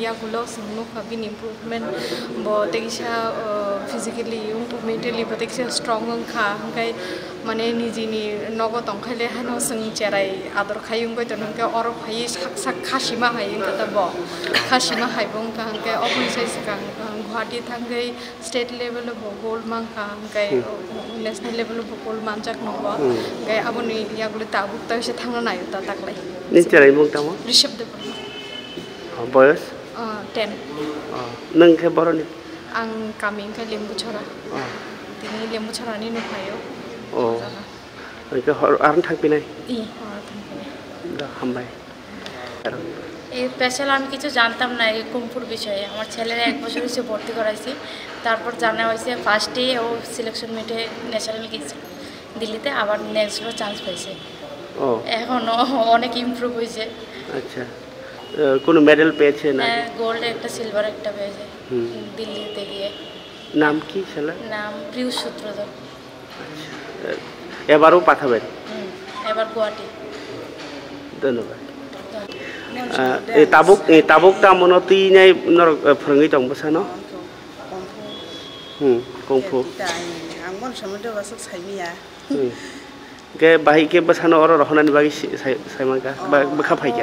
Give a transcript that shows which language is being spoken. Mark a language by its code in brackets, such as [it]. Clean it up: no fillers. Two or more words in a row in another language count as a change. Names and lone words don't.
[trp] ya gulo singno khabin improvement bo tegisa physically mentally bo tegisa strong kha hinggai mane nijini nogo tongkhaile hano sing cherai ador khayung goi tonke oro khai sak khasima hai ngata bo khasima hai bong ka hinggai obon sai sakang Guwahati thangai state level bo gold mang ka hinggai national level bo gold manjak nobo hinggai aboni yagulo tabuk ta se thangna nayo ta taklai nin cherai mong tamo Rishabh Dev boyos 10 nang khe boroni ang kami ka lembu chora tini lembu chora ni no phayo [bn] ও ওকে আর থাকবি না ই থাকবে [trp] হামবাই। [bn] এই স্পেশাল আমি কিছু জানতাম না এই কুমফুর বিষয়ে। আমার ছেলের 1 বছর হয়েছে ভর্তি করাইছি, তারপর জানা হয়েছে ফার্স্টে ও [en] selection meet [bn] ন্যাশনাল গিয়েছিল দিল্লিতে, আবার নেক্সটও চান্স পাইছে। ও এখন অনেক ইমপ্রুভ হয়েছে। আচ্ছা, কোনো মেডেল পেয়েছে না? গোল্ড একটা, সিলভার একটা পেয়েছে দিল্লিতে গিয়ে। নাম কি ছেলে? নাম প্রিয় সূত্রধর। এবারও পাঠাবেন? এবার গুয়াহাটি। ধন্যবাদ। [trp] tabukta monoti nyai nor phrangi tong basano kungfu angmon somodo basuk saimia ke bahi ke basano oro rohonani bagi saimangka bakha phaiga